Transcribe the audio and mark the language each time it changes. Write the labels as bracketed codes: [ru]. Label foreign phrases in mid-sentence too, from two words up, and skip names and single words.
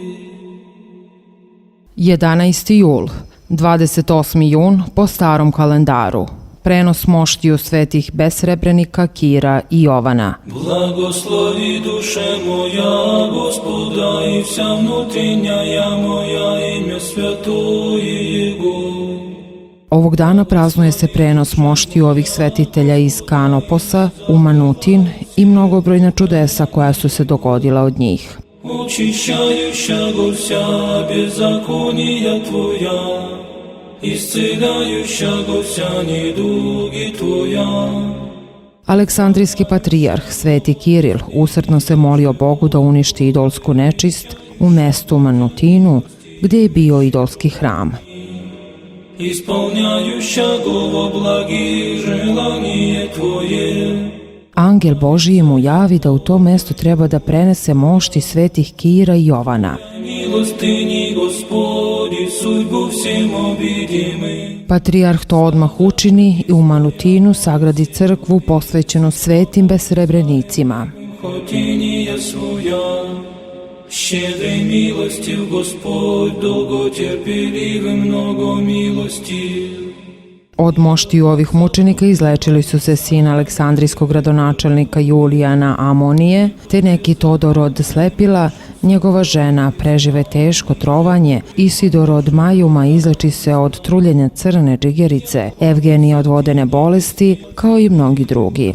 [sr] 11. jul, 28. jun po starom kalendaru. Prenos moštiju svetih besrebrenika, Kira i Jovana. [cu] Благослови, душе моя, Господа, и вся внутренняя моя, имя святое Его. [sr] Ovog dana praznuje se prenos moštiju ovih svetitelja iz Kanoposa u Manutin i mnogobrojna čudesa koja su se dogodila od njih. [cu] Очищающего вся беззакония Твоя, исцеляющего вся недуги Твоя. [sr] Aleksandrijski patrijarh Sveti Kiril usrdno se molio Bogu da uništi idolsku nečist u mestu Manutinu gdje je bio idolski hram. [cu] Исполняющего во благие желание Твое. [sr] Angel Božiji mu javi da u to mesto treba da prenese mošti svetih Kira i Jovana. [cu] Milostini Gospodi, судьбу всем обидимый. [sr] Patrijarh to odmah učini i u Manutinu sagradi crkvu posvećenu svetim besrebrenicima. [cu] Хотение своя, щедрой милостью Господь, долготерпеливым много милостью. [sr] Od moštiju ovih mučenika izlečili su se sin aleksandrijskog gradonačelnika Julijana Amonije, te neki Todor od Slepila, njegova žena prežive teško trovanje, Isidor od Majuma izleči se od truljenja crne džigerice, Evgenija od vodene bolesti, kao i mnogi drugi.